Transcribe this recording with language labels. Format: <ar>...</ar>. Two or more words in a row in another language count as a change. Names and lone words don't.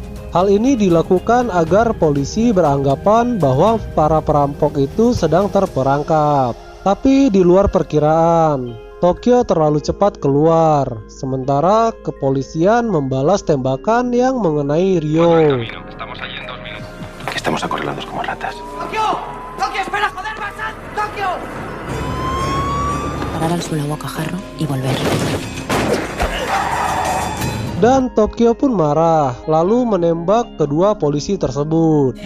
<id>Hal ini dilakukan agar polisi beranggapan bahwa para perampok itu sedang terperangkap. Tapi di luar perkiraan, Tokyo terlalu cepat keluar, sementara kepolisian membalas tembakan yang mengenai Rio.</id> <es>Estamos acorralados como ratas. ¡Tokio! ¡Tokio, espera, joder, Basan! ¡Tokio! Parar al suelo a bocajarro y volver.</es> <id>Dan Tokyo pun marah, lalu menembak kedua polisi tersebut.</id>